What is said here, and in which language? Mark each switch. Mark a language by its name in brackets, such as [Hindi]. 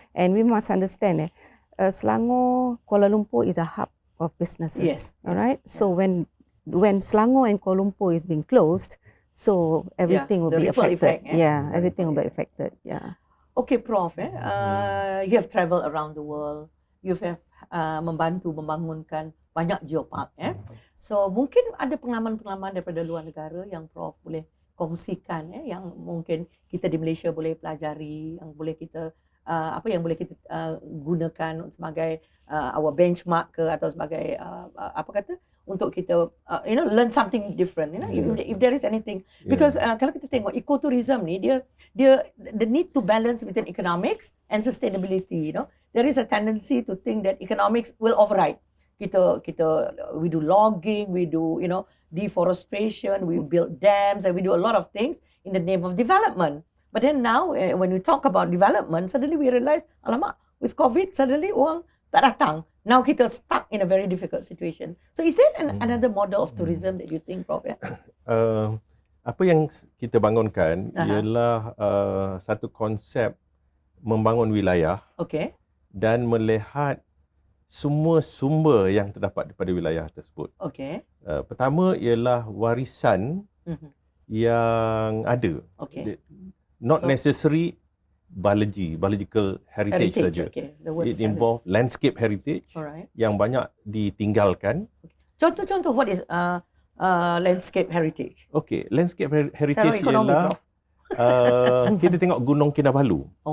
[English] And we must understand, Selangor, Kuala Lumpur is a hub of businesses. Alright. So when Selangor and Kuala Lumpur is being closed, so everything will be affected. Everything will be affected. Okay, Prof. You have traveled around the world. You have [Malay] membantu membangunkan banyak geopark. So mungkin ada pengalaman-pengalaman daripada luar negara yang Prof boleh kongsikan, yang mungkin kita di Malaysia boleh pelajari, yang boleh kita apa yang boleh kita gunakan sebagai [English] our benchmark [Malay] ke atau sebagai apa kata untuk kita [English] learn something different, if there is anything, because [Malay] kalau kita tengok ecotourism ni dia [English] the need to balance between economics and sustainability. There is a tendency to think that economics will override. We do logging, we do deforestation, we build dams, and we do a lot of things in the name of development. But then now, when we talk about development, suddenly we realize, [Malay] alamak, [English] with COVID, suddenly [Malay] orang tak datang. [English] Now [Malay] kita [English] stuck in a very difficult situation. So is there another model of tourism that you think, Prof? [Malay] Apa yang kita bangunkan ialah satu konsep membangun wilayah dan melihat semua sumber yang terdapat daripada wilayah tersebut. Pertama ialah warisan yang ada. [English] Not necessary biological heritage [Malay] saja. [English] It involve landscape heritage [Malay] yang banyak ditinggalkan. Contoh, [English] what is landscape heritage? [Malay] Landscape heritage ialah kita tengok Gunung Kinabalu.